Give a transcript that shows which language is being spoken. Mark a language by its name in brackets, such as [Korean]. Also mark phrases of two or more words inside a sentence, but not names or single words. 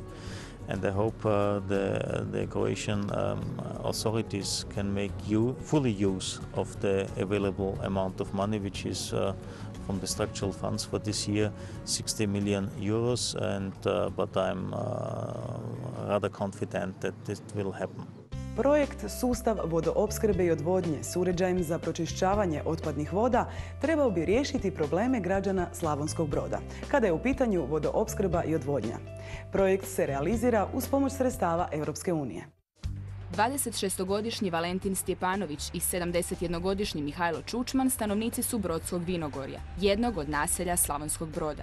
[English] And I hope the Croatian authorities can make fully use of the available amount of money, which is from the structural funds for this year, 60 million euros, but I'm rather confident that this will happen. [Croatian] Projekt Sustav vodoopskrbe i odvodnje s uređajem za pročišćavanje otpadnih voda trebao bi riješiti probleme građana Slavonskog Broda, kada je u pitanju vodoopskrba i odvodnja. Projekt se realizira uz pomoć sredstava Europske unije. 26-godišnji Valentin Stjepanović i 71-godišnji Mihajlo Čučman stanovnici su Brodskog Vinogorja, jednog od naselja Slavonskog Broda.